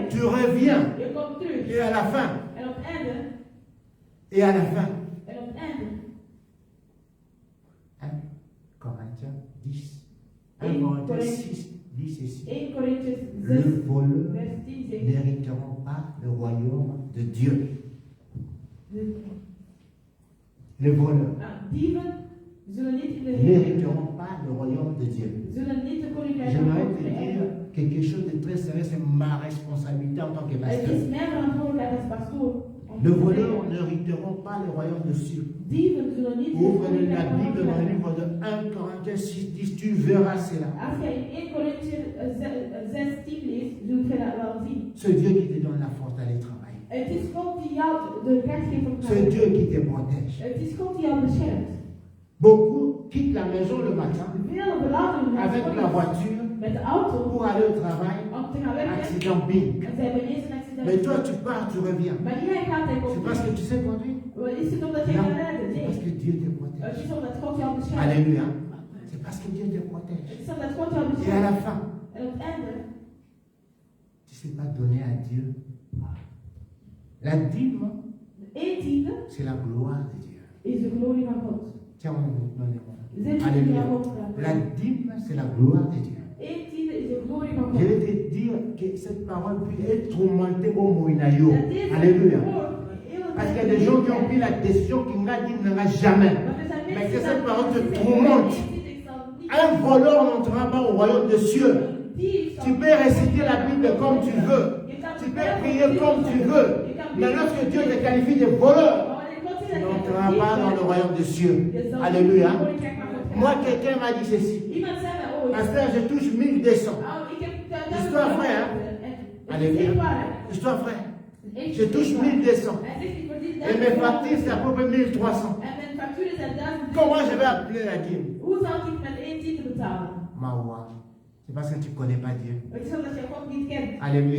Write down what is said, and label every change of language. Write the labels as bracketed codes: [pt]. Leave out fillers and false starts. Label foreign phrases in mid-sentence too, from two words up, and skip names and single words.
[fr] Tu reviens. [nl] Je komt terug. [fr] Et à la fin. [nl] En op het einde. [fr] Et à la fin. [nl] En op het einde. [fr] 1 Corinthiens 10. 1 1 Corinthiens 6 dit ceci. [nl] 1 Corinthians [fr] Le [nl] 6, [fr] voleur [nl] vers 10 zegt. [fr] n'hériteront pas le royaume de Dieu. Les voleurs [nl] Dieven zullen niet in de hemel. [fr] n'hériteront pas le royaume de Dieu. [nl] Zullen niet de koninkrijk van [fr] J'aimerais [nl] God [fr] te dire [nl] beërven. [fr] quelque chose de très sérieux, c'est ma responsabilité en tant que [nl] Het [fr] pasteur. [nl] is mijn verantwoordelijkheid als pastoor. om [fr] Les [nl] te [fr] voleurs [nl] zeggen, [fr] n'hériteront pas le royaume de Dieu. [nl] Dieven zullen niet in de [fr] Ouvre la [nl] koninkrijk van God [fr] Bible dans le [nl] beërven. [fr] livre de 1 Corinthiens 6, 10, tu verras cela. [nl] Als jij in 1 Corinthians 16 leest, zult je dat wel zien. [fr] C'est Dieu qui te donne la force d'aller travailler. [nl] Het is God die jou de kracht geeft om te [fr] C'est [nl] gaan. [fr] Dieu qui te protège. [nl] Het is God die jou beschermt. [fr] Beaucoup quittent la maison le matin [nl] Velen verlaten hun [fr] avec [nl] huis [fr] la voiture [nl] met de auto [fr] pour aller au travail. [nl] om te gaan werken. [fr] Accident bing. [nl] En ze hebben ineens een accident. [fr] Mais toi, tu pars, tu reviens. [nl] Maar jij gaat en [fr] C'est [nl] komt [fr] parce que [nl] terug. [fr] tu sais conduire? [nl] Is het omdat jij [fr] Non. [nl] kan rijden? [fr] C'est [nl] Nee. [fr] parce que Dieu te [nl] Het [fr] protège. [nl] is omdat God jou beschermt. [fr] Alléluia. C'est parce que Dieu te protège. [nl] Het is omdat God jou [fr] Et à [nl] beschermt. [fr] la fin, [nl] En op het einde, [fr] tu ne sais pas donner à Dieu. La dîme, [nl] één tiende [fr] c'est la gloire de Dieu. [nl] is de glorie van God. [fr] Tiens, donnez-moi. [nl] Zet je [fr] Alléluia. [nl] jou op. [fr] La dîme, c'est la gloire de Dieu. [nl] Eén tiende is de glorie van [fr] Je [nl] God. [fr] vais te dire que cette parole peut être tourmentée au Moïnayo. [nl] Dat deze [fr] Alléluia. [nl] woord heel [fr] Parce qu'il y a des gens qui ont pris la décision qu'ils n'ont dit jamais. [nl] Maar er zijn [fr] Mais [nl] mensen [fr] que [nl] die [fr] cette [nl] zeggen, [fr] parole te [nl] ik [fr] tourmente. [nl] zal niet- [fr] Un voleur n'entrera pas au royaume des cieux. [nl] Die zal- [fr] Tu peux réciter la Bible comme tu veux. [nl] Je kan [fr] Tu peux prier comme tu veux. Mais lorsque Dieu te qualifie de voleur, tu n'entreras pas dans le royaume des cieux. Alléluia. Moi, quelqu'un m'a dit ceci. [nl] Iemand zei mij ooit. [fr] Pasteur, je touche 1200. [nl] Oh, ik heb [fr] L'histoire vraie, hein? [nl] En [fr] Alléluia. Je dois, frère. Je touche 1200. Et mes factures, c'est à peu près 1300. Comment je vais appeler la dîme? Mawa. C'est parce que tu ne connais pas Dieu. Alléluia.